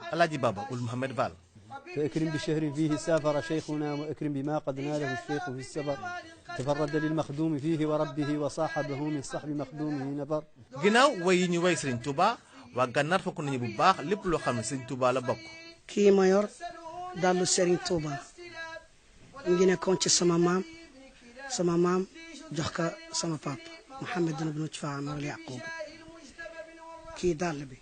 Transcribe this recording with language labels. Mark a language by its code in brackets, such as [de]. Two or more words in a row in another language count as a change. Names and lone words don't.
[ar] Alaaji Baba Ould Mouhamed Fall. فاكرم بشهر فيه سافر شيخنا واكرم بما قد ناله الشيخ في السفر تفرد للمخدوم فيه وربه وصاحبه من صحب مخدومه نفر. [wo] ginnaaw way yi ñu way Serigne Touba waa Gànnaar fokk nañu bu baax lépp loo xam ne Serigne Touba la bokk. kii ma yor dallu Serigne Touba ngi nekkoon ci sama maam jox ko sama papa Mouhamed ibn Touba Yaqub kii dàll bi.